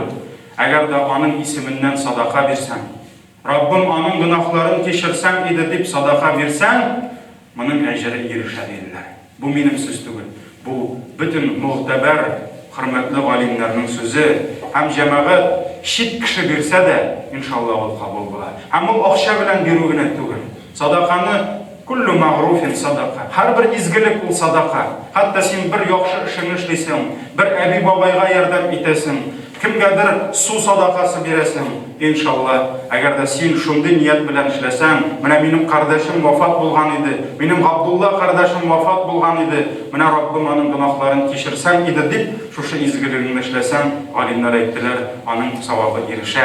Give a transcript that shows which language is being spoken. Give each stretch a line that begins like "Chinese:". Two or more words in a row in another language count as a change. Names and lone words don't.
Tatar: Әгәр дә аның исеменнән садака бирсәң, Раббым аның гөнаһларын кичерсәң иде дип садака бирсәң, моның әҗере ирешә диделәр. Бу минем сүз түгел. Бу бөтен мөгътәбәр, хөрмәтле галимнәрнең сүзе. Һәм җәмәгать чит кеше бирсә дә, иншалла ул кабул була. Һәм ул акча белән бирү генә түгел.
Arabic: Садаканы كل معروف صدقة.
Uzbek: Har bir izgilik ул sadaqa. Hatta sen bir yaxshi ishni ishlaysan, bir abi babayga yordam etasan, kimgadir su sadaqasi berasan, inshaalloh, agarda sen shunday niyat bilan ishlasang, mana mening qardoshim vafot bo'lgan edi, mening Abdullah qardoshim vafot bo'lgan edi, mana Robbim uning gunohlarini kechirsan edi deb shu izgilikni ishlasang, olimlar aytdilar, uning savobi erisha.